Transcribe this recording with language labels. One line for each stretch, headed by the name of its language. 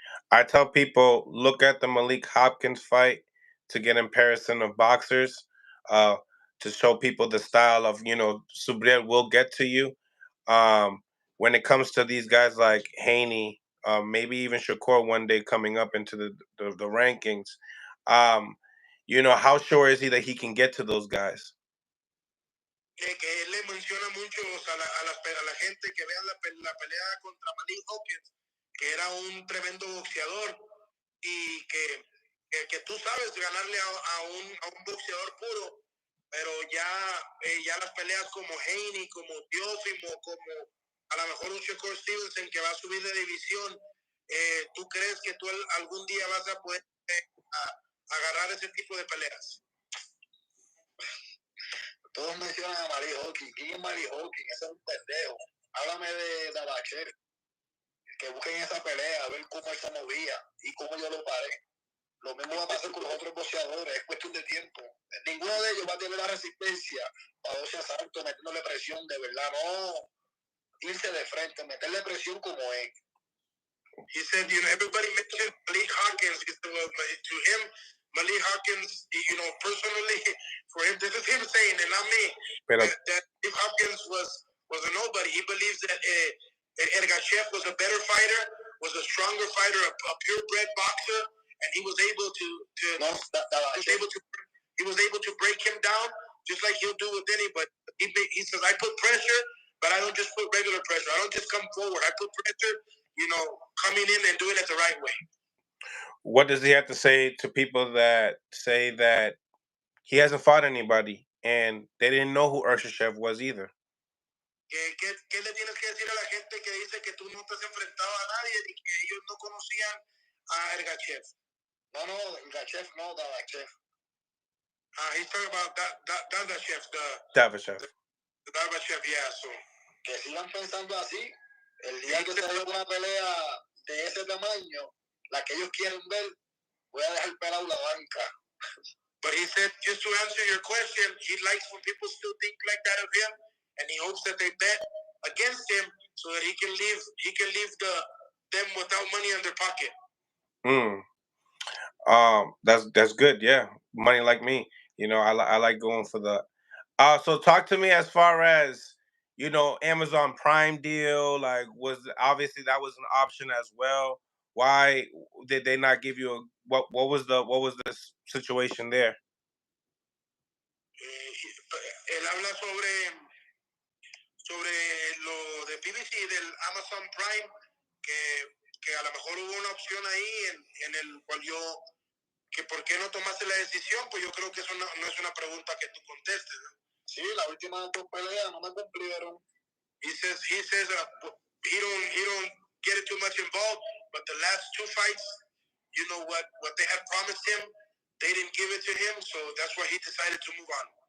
English: I tell people, look at the Malik Hopkins fight to get in comparison of boxers, to show people the style of, Subriel will get to you. When it comes to these guys like Haney, maybe even Shakur one day coming up into the rankings, how sure is he that he can get to those guys?
Spanish: Que él le menciona mucho a la gente que vean la pelea contra Malik Hopkins, que era un tremendo boxeador y que tú sabes ganarle a un boxeador puro, pero ya las peleas como Haney, como Teófimo, como a lo mejor un Shakur Stevenson que va a subir de división, ¿tú crees que tú algún día vas a poder agarrar ese tipo de peleas? Todos mencionan a Malik Hopkins. ¿Quién es Malik Hopkins? Ese es un pendejo. Háblame de DAZN. Que busquen esa pelea, a ver cómo él se movía y cómo yo lo paré. Lo mismo va a pasar con los otros boxeadores, es cuestión de tiempo. Ninguno de ellos va a tener la resistencia para 12 asaltos, metiéndole presión de verdad, no irse de frente, meterle presión como es.
English: He said, everybody mentioned Malik Hopkins. To him, Malik Hopkins, personally, for him, this is him saying, and not me, that Malik Hopkins was a nobody. He believes that Ergachev was a better fighter, was a stronger fighter, a purebred boxer, and he was able to break him down just like he'll do with anybody. He says, I put pressure, but I don't just put regular pressure. I don't just come forward. I put pressure, coming in and doing it the right way. What does he have to say to people that say that he hasn't fought anybody and they didn't know who Ergachev was either?
Spanish: ¿Qué le tienes que decir a la gente que dice que tú no te has enfrentado a nadie y que ellos no conocían a Ergachev? No, Ergachev no,
English: DAZN. He's talking about DAZN, DAZN. The DAZN, yeah, so.
Spanish: Que sigan pensando así. El día que se haga una pelea de ese tamaño, la que ellos quieren ver, voy a dejar pelado la banca.
English: But he said, just to answer your question, he likes when people still think like that of him, and he hopes that they bet against him so that he can leave them without money in their pocket. That's good. Yeah, money like me. I like going for the. So talk to me as far as Amazon Prime deal. Like, was obviously that was an option as well. Why did they not give you a what was the situation there?
Spanish: Él habla sobre lo de PBC del Amazon Prime, que a lo mejor hubo una opción ahí en el cual que por qué no tomaste la decisión, pues yo creo que eso no es una pregunta que tú contestes, ¿no? Sí, la última 2 peleas no me cumplieron.
English: He says he don't get it too much involved, but the last 2 fights, what they had promised him, they didn't give it to him, so that's why he decided to move on.